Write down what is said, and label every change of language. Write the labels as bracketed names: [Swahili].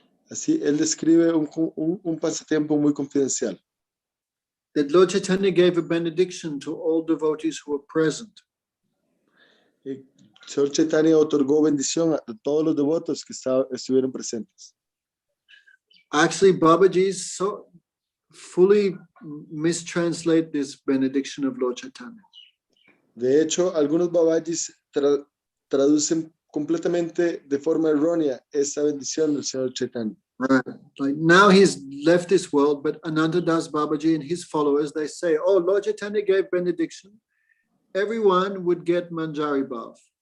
[Spanish] Así, él describe un pasatiempo muy confidencial. [English] That Lord Chaitanya gave a benediction to all devotees who were present. [Spanish] El Señor Chaitanya otorgó bendición a todos los devotos que estuvieron presentes. [English] Actually, Babaji so fully mistranslate this benediction of Lord Chaitanya. [Spanish] De hecho, algunos babajis traducen completamente de forma errónea esa bendición del Señor Chaitanya. [English] Right. Like now he's left this world, but Anantadas Babaji and his followers, they say, oh, Lord Chaitanya gave benediction. Everyone would get Manjari Bhav.